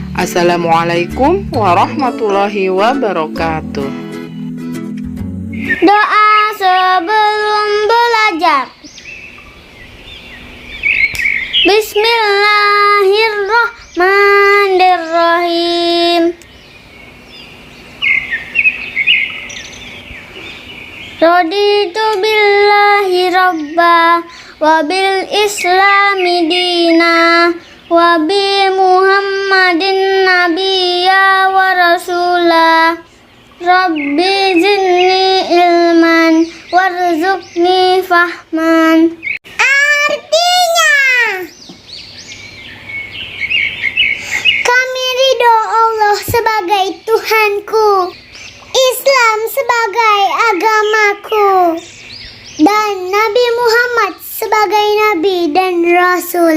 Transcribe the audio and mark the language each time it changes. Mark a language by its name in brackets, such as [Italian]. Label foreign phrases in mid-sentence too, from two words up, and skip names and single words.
[Arabic] والسلام عليكم ورحمة الله وبركاته. [Indonesian] Doa sebelum belajar. [Arabic] بسم الله الرحمن الرحيم. رضيت بالله ربا وبالإسلام دينا وبمحمد نبيا ورسولا. رب زدني علما وارزقني فهما. [Indonesian] Artinya, kami ridho Allah sebagai Tuhanku, Islam sebagai agamaku, dan Nabi Muhammad sebagai Nabi dan Rasul.